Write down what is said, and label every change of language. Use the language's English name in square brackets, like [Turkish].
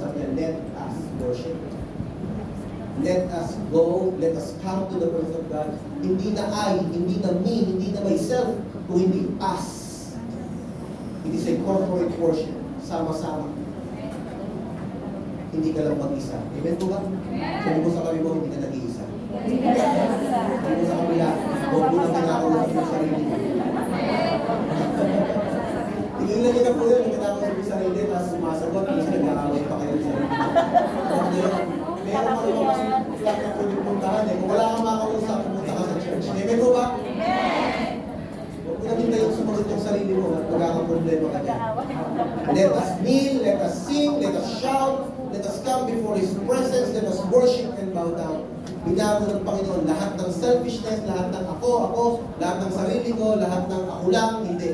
[Filipino] Sabi niya, [English] let us worship. Let us go, let us come to the presence of God. [Filipino] Hindi na I, hindi na me, hindi na myself, kung hindi us. [English] It is a corporate worship. [Filipino] Sama-sama. Hindi ka lang mag-isa. Amen po ba? Sabi ko sa kami mo, hindi ka nag-iisa. Sabi ko sa kabila, huwag mo na kinakausap yung sarili mo. Tingilan niyo na po yun, yung kinakausap yung sarili, tapos sumasagot, kasi nag-aaway pa kayo sa sarili. Meron mo naman mas flat na pwedeng puntahan eh. Kung wala kang makausap, pumunta ka sa church. Amen po ba? Huwag mo namin kayong sumagot yung sarili mo at magkakaproblema ka dyan. [English] Let us kneel, let us sing, let us shout, let us come before His presence, let us worship and bow down. [Filipino] Binago ng Panginoon lahat ng selfishness, lahat ng ako, lahat ng sarili ko, lahat ng ako lang, hindi.